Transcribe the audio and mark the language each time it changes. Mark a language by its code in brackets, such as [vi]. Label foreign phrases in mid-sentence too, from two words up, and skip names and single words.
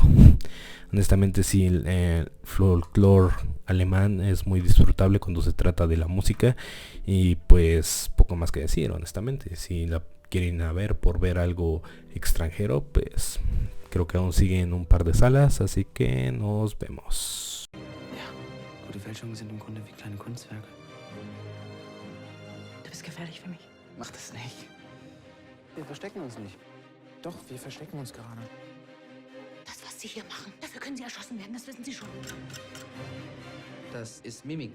[es] Honestamente sí, el folclore alemán es muy disfrutable cuando se trata de la música y pues poco más que decir, honestamente. Si la quieren ver por ver algo extranjero, pues creo que aún siguen un par de salas, así que nos vemos. [de] Ja, gute Fälschungen sind im Grunde wie kleine Kunstwerke. Du bist gefährlich für mich. Mach das nicht. Wir verstecken uns nicht. Doch, wir verstecken uns gerade. Das, was Sie hier machen, dafür können Sie erschossen werden, das wissen Sie schon. Das ist Mimikry.